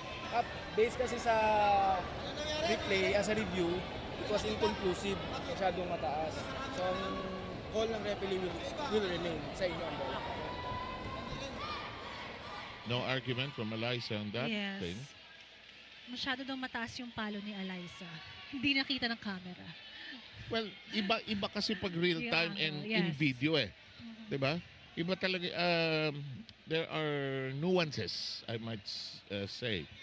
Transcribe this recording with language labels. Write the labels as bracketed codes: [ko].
[en] Up, based kasi sa replay, as a review, it was inconclusive, [tl] masyadong mataas. So, ang call ng referee will remain sa inyo ang bola. [en] No argument from Alyssa on that Yes. thing. [tl] Masyado daw mataas yung palo ni Alyssa. Hindi nakita ng camera. [en] Well, [tl] iba kasi pag [en] real time and in yes. [tl] video eh. 'Di ba? Iba talaga [en] there are nuances, I might say.